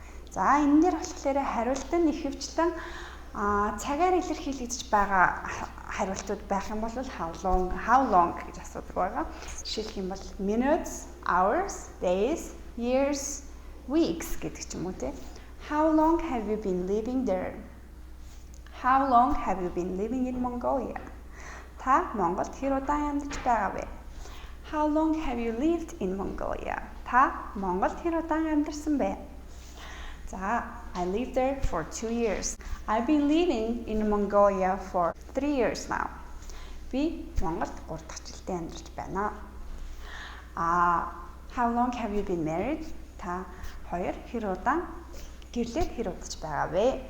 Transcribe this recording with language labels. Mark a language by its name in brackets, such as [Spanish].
[Mongolian] За энэ дээр болохоор хариулт нь ихэвчлэн цагаар илэрхийлэгдэж байгаа хариултууд байх юм бол how long гэж асуудаг байгаа. Жишээлх юм бол [English] minutes, hours, days, years, weeks [Mongolian] гэдэг ч юм уу те. [English] How long have you been living there? How long have you been living in Mongolia? [Mongolian] Та Монголд хэр удаан амьдарч байгаа вэ? [English] How long have you lived in Mongolia? [Mongolian] Та Монголд хэр удаан амьдарсан бэ? [English] За, I lived there for 2 years. I've been living in Mongolia for 3 years now. [Mongolian] Би Монголд 3 дахь жилдээ амьдарч байна. [English] How long have you been married? [Mongolian] Та хоёр хэр удаан гэрлээд хэр удаж байгаа вэ?